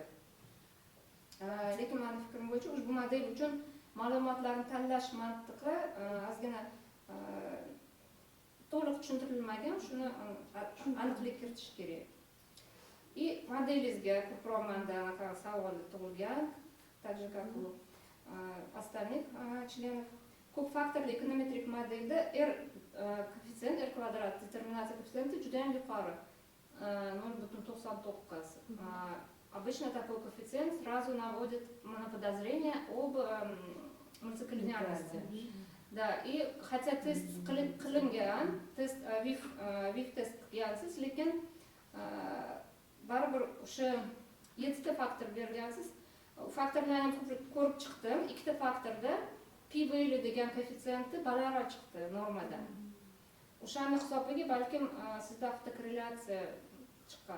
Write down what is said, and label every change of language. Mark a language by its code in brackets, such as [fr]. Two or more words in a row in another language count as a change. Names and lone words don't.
[uz] Lekin mening fikrim bo'yicha ushbu model uchun ma'lumotlarni tanlash mantiqi ozgina to'liq tushuntirilmagan, shuni aniqlik kiritish kerak. И modelingizga ko'proq menda savol tug'ilgan, [ru] так же как у остальных членов. [uz] Ko'pfaktorli ekonometrik modelda R koeffitsient, R kvadrat determinatsiya koeffitsiyenti juda ham yuqori. 0,99. [ru] Обычно такой коэффициент сразу наводит на подозрение об мультиколлинеарности. Да, и хотя тест [uz] qilingan, тест VIF тест qilgansiz, lekin baribir o'sha 7 ta faktor bergansiz. Faktorlarni ko'rib chiqdim. 2 ta faktorda [en] p value [uz] degan koeffitsiyenti balandroq chiqdi normadan. O'shani hisobiga balkim sizda avtokorrelyatsiya chiqqan.